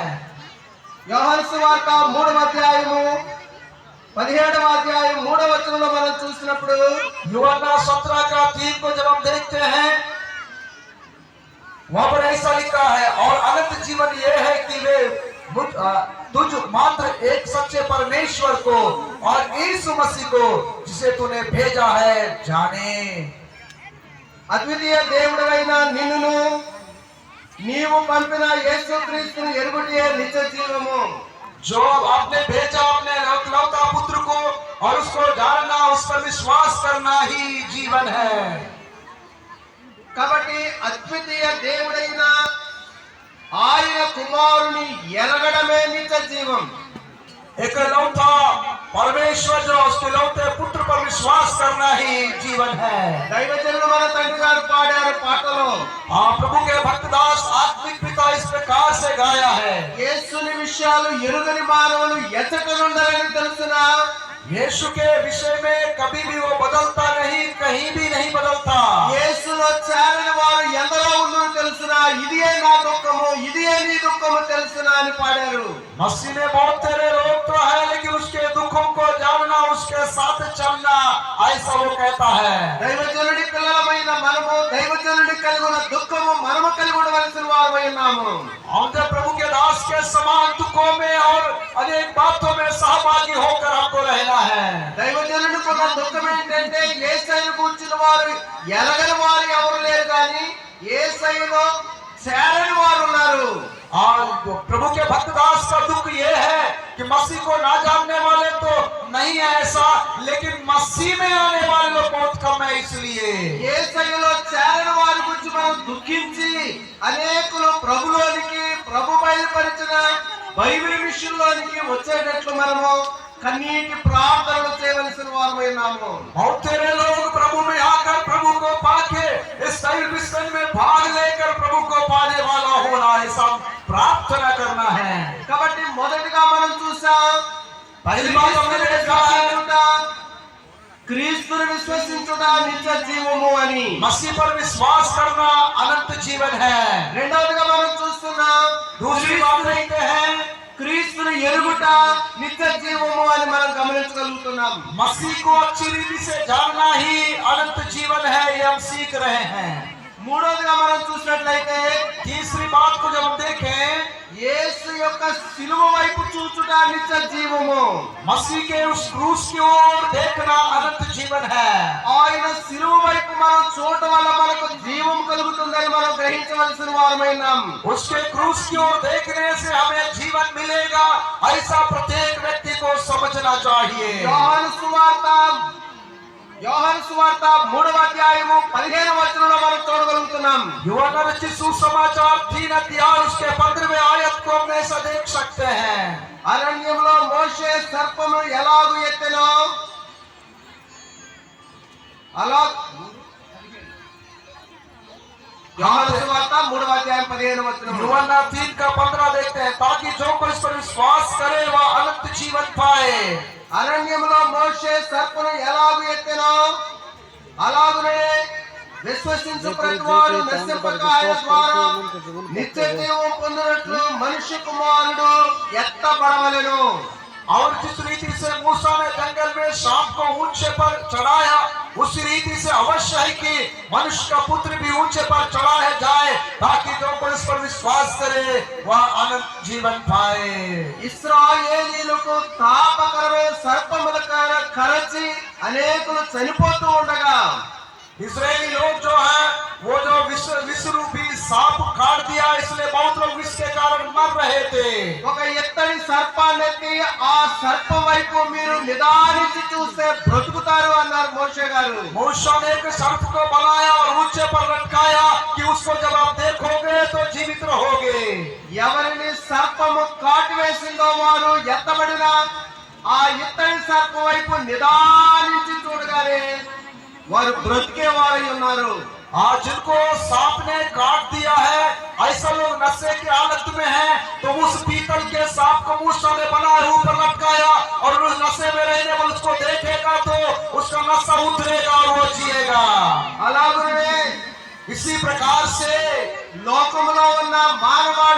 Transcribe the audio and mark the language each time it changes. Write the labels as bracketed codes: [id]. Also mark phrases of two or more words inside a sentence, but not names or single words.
[te] యోహాను సువార్త 3వ అధ్యాయము 17వ అధ్యాయం 3వ వచనంలో మనం చూసినప్పుడు [hi] यूहन्ना 17 का 3 को जब हम देखते हैं वहां पर ऐसा लिखा है, और अनंत जीवन ये है कि वे तुझ मात्र एक सच्चे परमेश्वर को और यीशु मसीह को जिसे तूने भेजा है जाने। [te] అద్వితీయ దేవుడైన నిన్నును నీవు పంపిన యేసుక్రీస్తును ఎరుగుటే నిత్య జీవము. [hi] जो आपने भेजा अपने इकलौता पुत्र को और उसको जानना, उस पर विश्वास करना ही जीवन है। [te] కాబట్టి అద్వితీయ దేవుడైన ఆయన కుమారుని ఎరగడమే నిత్య జీవం. [hi] इकलौता परमेश्वर जो उसके लौते पुत्र पर विश्वास करना ही जीवन है। [te] దైవజనులు మన తండ్రి గారు పాడారు పాటలో, [hi] प्रभु के भक्तदास आत्मिक पिता इस प्रकार से गाया है, [te] యేసుని విషయాలు ఎరుగని మానవులు ఎచ్చటనుండాలని తెలుసునా. [hi] यीशु के विषय में कभी भी वो बदलता नहीं, कहीं भी नहीं बदलता। [te] యేసులో చేరని వారు ఎందరో ఉన్నారో తెలుసునా. ఇదియే నా దుఃఖము, ఇదియే నీ దుఃఖము తెలుసునా అని పాడారు. [hi] मसीह में बहुत तेरे लोग तो है, लेकिन उसके दुखों को जानना, उसके साथ चलना, ऐसा वो कहता है। [te] దైవజనుడి పిల్లలమైన మనము దైవజనుడి కలిగి ఉన్న దుఃఖము మనము కలిగి ఉండవలసిన వారమై ఉన్నాము. [hi] हम जब प्रभु के दास के समान दुखों में और अनेक बातों में सहभागी होकर हमको रहना है। [te] దైవజనుడికి ఉన్న దుఃఖం ఏంటంటే యేసయ్యను కూర్చున్న వారు ఎలగని వారు ఎవరు లేరు, కానీ యేసయ్యలో చేరని వారు ఉన్నారు. [hi] और प्रभु के भक्तदास का दुख ये है कि मसीह को ना जानने वाले तो नहीं है ऐसा, लेकिन मसीह में आने वाले लोग बहुत कम है। इसलिए [te] యేసయ్యలో చేరని వారి గురించి మనం దుఃఖించి అనేకులు ప్రభులోనికి, ప్రభు బయలుపరిచిన బైబిల్ విషయంలోనికి వచ్చేటట్లు మనము కన్నీటి ప్రార్థనలు చేయవలసిన వారమై ఉన్నాము. [hi] बहुत तेरे लोग प्रभु में आकर प्रभु को पाके इस दैव मिशन में भाग लेकर प्रभु को पाने वाला होना, ऐसा प्रार्थना करना है। [te] కాబట్టి మొదటిగా మనం చూసాం, [hi] पहली बात हमने देखा है, [te] క్రీస్తుని విశ్వసించుట నిత్య జీవము అని. [hi] मसीह पर विश्वास करना अनंत जीवन है। [te] రెండవదిగా మనం చూస్తున్నాం, [hi] दूसरी बात देखते हैं, [te] క్రీస్తుని ఎరుగుట నిత్య జీవము అని మనం గమనించగలుగుతున్నాం. [hi] मसीह को अच्छी रीति से जानना ही अनंत जीवन है, ये हम सीख रहे हैं। [te] మూడోదిగా మనం చూసినట్లయితే [hi] तीसरी बात को जब हम देखें, [te] యేసు యొక్క శిలువ వైపు చూచుట నిత్య జీవము. [hi] मसीह के उस क्रूस की ओर देखना अनंत जीवन है। [te] ఆయన శిలువ వైపు మనం చూడటం వల్ల మనకు జీవం కలుగుతుందని మనం గ్రహించవలసిన వారమైనాం. [hi] उसके क्रूस की ओर देखने से हमें जीवन मिलेगा, ऐसा प्रत्येक व्यक्ति को समझना चाहिए। [te] యోహాను సువార్త 3వ అధ్యాయము 15వ వచనంలో మనం చూడగలుగుతున్నాం. [hi] यूहन्ना रचित सुसमाचार 3 अध्याय उसके 15वें आयत को हम ऐसा देख सकते हैं। [te] అరణ్యంలో మోషే సర్పమును ఎలాగు ఎత్తెనో అలా యోహాను సువార్త 3వ అధ్యాయం 15వ వచనం. [hi] यूहन्ना 3 का 15 देखते हैं, ताकि जो कोई इस पर विश्वास करे वह अनंत जीवन पाए। [te] అరణ్యంలో మోషే సర్పను ఎలాగు ఎత్తెనో అలాగునే విశ్వసించు ప్రతివాడు నశింపక ఆయన ద్వారా నిత్య జీవం పొందినట్లు మనుష్య కుమారుడు ఎత్తబడవలెను. [hi] और जिस रीति से मूसा ने जंगल में सांप को ऊंचे पर चढ़ाया, उसी रीति से अवश्य है कि मनुष्य का पुत्र भी ऊंचे पर चढ़ाया जाए, ताकि जो कोई इस पर विश्वास करे वह अनंत जीवन पाए। [te] ఇశ్రాయేలీయులకు తాపకరమైన సర్పముల కరచి అనేకులు చనిపోతూ ఉండగా [hi] इस्राएली लोग जो है वो जो विश्व रूपी सांप काट दिया, इसलिए बहुत लोग विष के कारण मर रहे थे। [te] ఒక ఎత్తడి సర్పాన్ని ఎత్తి ఆ సర్పం వైపు మీరు నిదానించి చూస్తే బ్రతుకుతారు అన్నారు మోషే గారు. [hi] मूसा ने एक सर्प को बनाया और ऊंचे पर लटकाया कि उसको जब आप देखोगे तो जीवित रहोगे। [te] ఎవరిని సర్పము కాటు వేసిందో వారు ఎత్తబడిన ఆ ఎత్తడి సర్పం వైపు నిదానించి చూడగానే వారు బ్రతికే వారై ఉన్నారు. [hi] आज जिनको सांप ने काट दिया है, ऐसा लोग नशे की हालत में हैं, तो उस पीतल के सांप को मूसा ने बनाए ऊपर लटकाया और उस नशे में रहने वाले उसको देखेगा तो उसका नशा उतरेगा और वो जिएगा। [te] అలాగే [hi] इसी प्रकार से [te] లోకములో ఉన్న మానవ